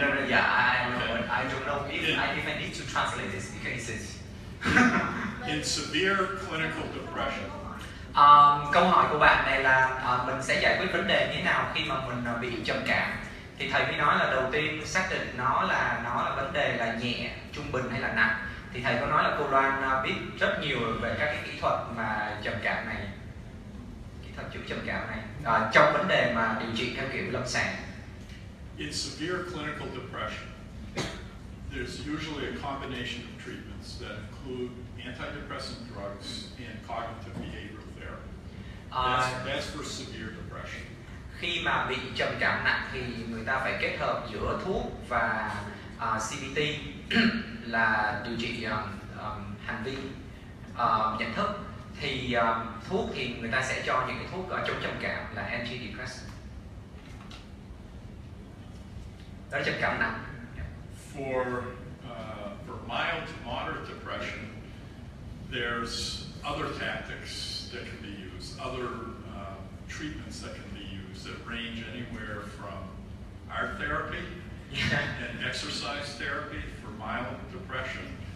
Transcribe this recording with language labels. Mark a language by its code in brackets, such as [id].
[en] No, yeah, I don't know if I need to translate this because it's In severe clinical depression. [vi] Câu hỏi của bạn này là mình sẽ giải quyết vấn đề như thế nào khi mà mình bị trầm cảm. Thì thầy mới nói là đầu tiên xác định nó là vấn đề là nhẹ, trung bình hay là nặng. Thì thầy có nói là cô Loan biết rất nhiều về các cái kỹ thuật mà trầm cảm này, kỹ thuật chữa trầm cảm này trong vấn đề mà điều trị theo kiểu lâm sàng. [en] In severe clinical depression, there's usually a combination of treatments that include antidepressant drugs and cognitive behavioral therapy. That's for severe depression. [vi] Khi mà bị trầm cảm nặng thì người ta phải kết hợp giữa thuốc và CBT là điều trị hành vi nhận thức. Thì thuốc thì người ta sẽ cho những cái thuốc chống trầm cảm là antidepressant. Đó là trầm cảm nặng. [en] For mild to moderate depression, there's other tactics that can be used, other treatments that can be used that range anywhere from art therapy and exercise therapy for mild depression